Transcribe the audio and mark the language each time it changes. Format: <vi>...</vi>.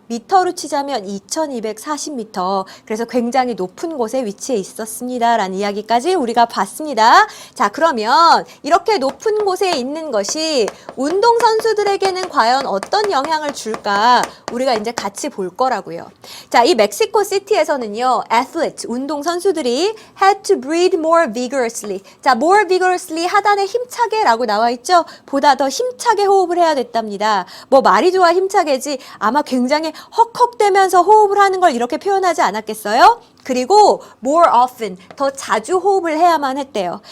<ko>미터로 치자면 2240m. 그래서 굉장히 높은 곳에 위치해 있었습니다. 라는 이야기까지 우리가 봤습니다. 자, 그러면 이렇게 높은 곳에 있는 것이 운동선수들에게는 과연 어떤 영향을 줄까? 우리가 이제 같이 볼 거라고요. 자, 이 멕시코 시티에서는요, athletes, 운동선수들이</ko> <en>had to breathe more vigorously.</en> <ko>자,</ko> <en>more vigorously</en> <ko>하단에 힘차게 라고 나와 있죠? 보다 더 힘차게 호흡을 해야 됐답니다. 뭐 말이 좋아 힘차게지 아마 굉장히 헉헉대면서 호흡을 하는 걸 이렇게 표현하지 않았겠어요? 그리고</ko> <en>more often,</en> <ko>더 자주 호흡을 해야만 했대요.</ko>